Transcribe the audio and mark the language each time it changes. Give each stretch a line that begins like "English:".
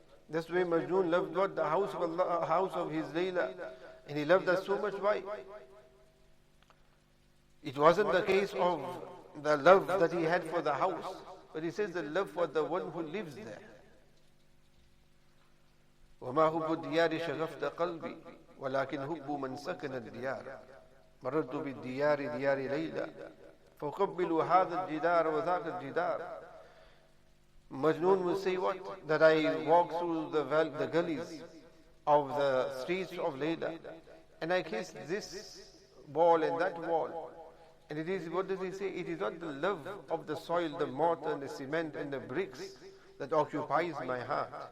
English: That's the way Majnun loved what? The house of Allah, house of his Layla. And he loved that so much. Why? It wasn't the case of the love that he had for the house, but he says the love for the one who lives there.
Arabic: وَمَا هُبُّ الدِّيَارِ شَغَفْتَ قَلْبِي وَلَكِنْ هُبُّ مَنْ سَكَنَ الدِّيَارِ مررت بالديار ديار ليلى فأقبل هذا الجدار وذاك الجدار.
English: Majnun will say what? That I walk through the gullies of the streets of Layla and I kiss this wall and that wall. And it is, what does he say? It is not the love of the soil, the mortar and the cement and the bricks that occupies my heart.